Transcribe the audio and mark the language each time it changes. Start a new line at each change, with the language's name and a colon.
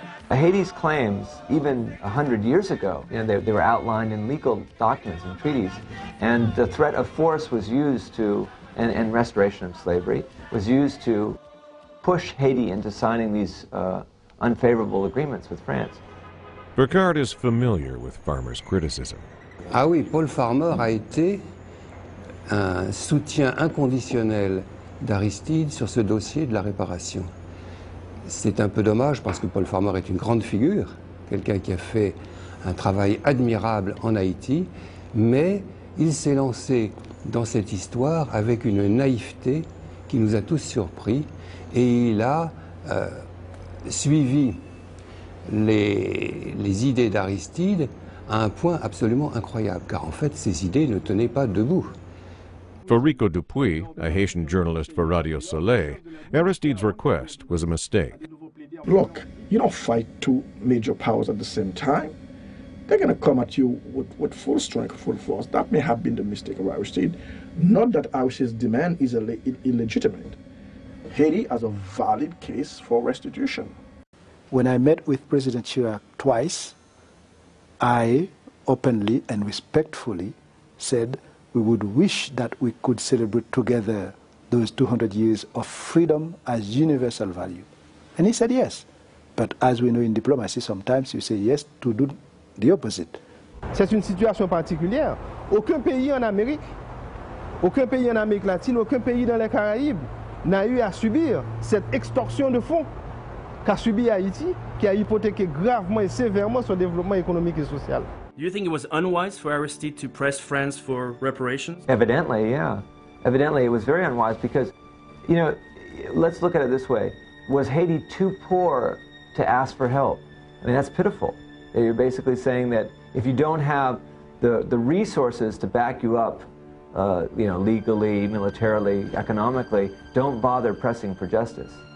English: Haiti's claims, even 100 years ago, they were outlined in legal documents and treaties, and the threat of force was used to, and restoration of slavery, was used to push Haiti into signing these unfavorable agreements with France. Burkhardt is familiar with Farmer's criticism.
French: Ah oui, Paul Farmer a été un soutien inconditionnel d'Aristide sur ce dossier de la réparation. C'est un peu dommage parce que Paul Farmer est une grande figure, quelqu'un qui a fait un travail admirable en Haïti, mais il s'est lancé dans cette histoire avec une naïveté qui nous a tous surpris et il a suivi les idées d'Aristide à un point absolument incroyable, car en fait ces idées ne tenaient pas debout.
English: For Rico Dupuis, a Haitian journalist for Radio Soleil, Aristide's request was a mistake. Look, you don't fight two major powers at the same time. They're going to come at you with full strength, full force. That may have been the mistake of Aristide. Not that Aristide's demand is illegitimate. Haiti has a valid case for restitution. When I met with President Chirac twice, I openly and respectfully said we would wish that we could celebrate together those 200 years of freedom as universal value. And he said yes. But as we know in diplomacy, sometimes you say yes to do the opposite.
French: C'est une situation particulière. Aucun pays en Amérique, aucun pays en Amérique latine, aucun pays dans les Caraïbes n'a eu à subir cette extorsion de fonds qu'a subi Haïti, qui a hypothéqué gravement et sévèrement son développement économique et social.
English: Do you think it was unwise for Aristide to press France for reparations? Evidently, yeah. Evidently, it was very unwise because, you know, let's look at it this way. Was Haiti too poor to ask for help? I mean, that's pitiful. You're basically saying that if you don't have the resources to back you up, you know, legally, militarily, economically, don't bother pressing for justice.